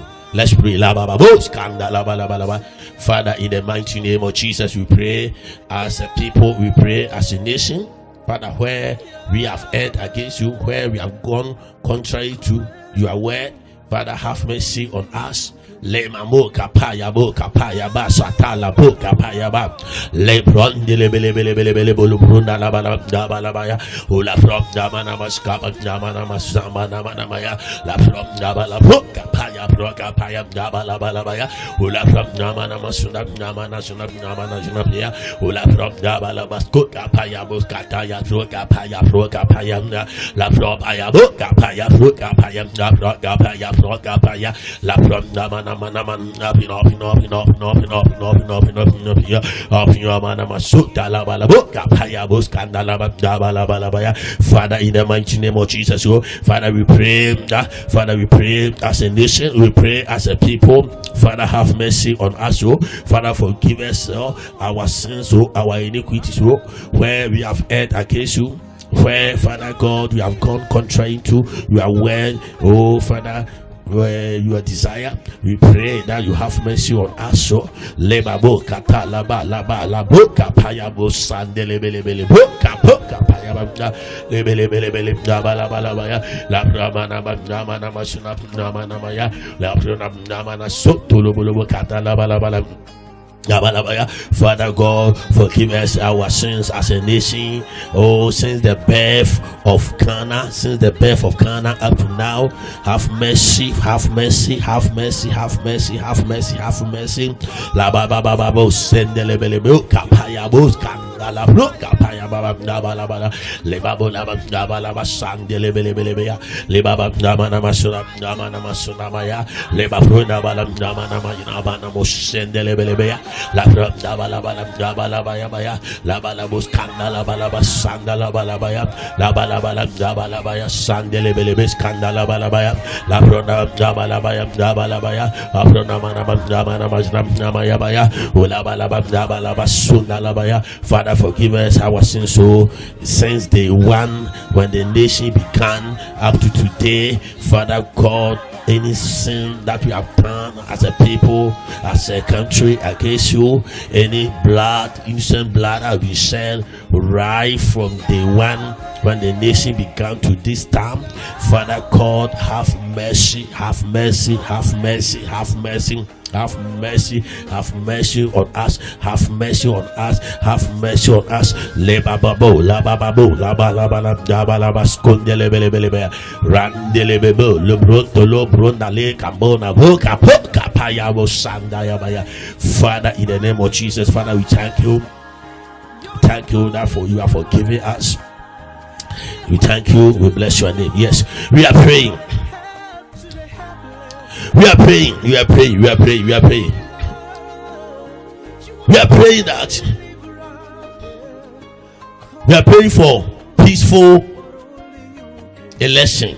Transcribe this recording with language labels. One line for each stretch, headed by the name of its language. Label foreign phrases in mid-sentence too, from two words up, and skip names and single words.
English: Let's pray. Father, in the mighty name of Jesus, we pray as a people, we pray as a nation. Father, where we have erred against you, where we have gone contrary to your word, Father, have mercy on us. Le mamo kapaya bo kapaya ba satala bo kapaya ba le bronde le bele bolu brunda la bala ya ula from damana maskaba damana masama na ya la from dabala bo kapaya bro kapaya dabala bala ya ula from damana masuna damana suna ya ula from dabala basko kapaya bo kataya bro kapaya la from aya bo kapaya bro kapaya la from damana Father, in the mighty name of Jesus, Father, we pray as a nation, we pray as a people. Father, have mercy on us, Father, forgive us our sins, our iniquities, where we have erred against you, where, Father God, we have gone contrary to your word, Father, where your desire, we pray that you have mercy on us. So lebabo kata laba la boka paya bo sandele bele boka paya banda lebele bala ya la ramana masuna maya la ramana soto lobo kata la bala Father God, forgive us our sins as a nation. Oh, since the birth of Cana, up to now, have mercy, have mercy, have mercy, have mercy, have mercy, have mercy. La ba ba ba ba bo sendelebele bo kapaya bo skandala bo kapaya ba ba ba la ba le ba bo la ba la ba sandelebele bele ya le ba ba na masuna na masuna maya le ba pro na ba la na ma na mo sendelebele ya la bra da ba la ba ya ba ya la ba la bo skandala ba la ba sandala ba la ba ya la ba la ba ya sandelebele be skandala ba la ba ya la bra da ba la ba ya da ba la ba ya abro na ma Father, forgive us our sins. So since day one, when the nation began up to today, Father God, any sin that we have done as a people, as a country against you, any blood, innocent blood have been shed right from day one when the nation began to this time. Father God, have mercy, have mercy, have mercy, have mercy. Have mercy, have mercy on us, have mercy on us, have mercy on us. Lebababo, labababo, labalaba, skondelebelebelebe, randelebebo, lebroto, lobrondale, kambona, boka, poka, payabo, sandayabaya. Father, in the name of Jesus, Father, we thank you. Thank you that for you are forgiving us. We thank you, we bless your name. Yes, we are praying. We are praying that we are praying for peaceful election.